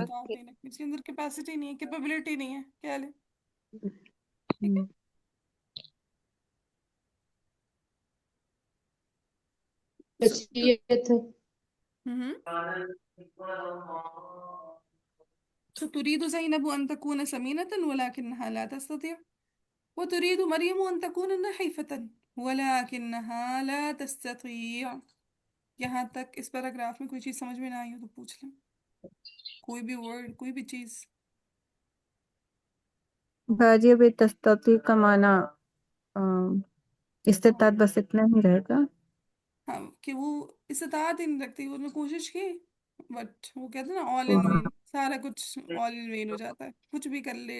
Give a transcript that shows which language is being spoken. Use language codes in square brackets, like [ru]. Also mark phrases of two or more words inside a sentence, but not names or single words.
[ur] استطاعت نہیں رکھتی، اس کے اندر کیپیسٹی نہیں ہے، کیپیبلٹی نہیں ہے، کیا لے. ٹھیک ہے. हम्म, سو تو. شخصیت ہے. हम्म. [ar] سو تريد زينب أن تكون سمينة ولكنها لا تستطيع. وتريد مريم أن تكون نحيفة ولكنها لا تستطيع. [ur] یہاں تک اس پیراگراف میں کوئی چیز سمجھ میں نہ آئی ہو تو پوچھ لیں. کوئی بھی ورڈ، کوئی بھی چیز. باجی ابھی تستطیع کا معنی ا، استطاعت بس اتنا ہی رہے گا. ہاں، کہ وہ استطاعت ہی نہیں رکھتی، انہوں نے کوشش کی، بٹ وہ کہتے ہیں نا [en] all in vain, [ur] سارا کچھ [en] all in vain [ur] ہو جاتا ہے، کچھ بھی کر لے.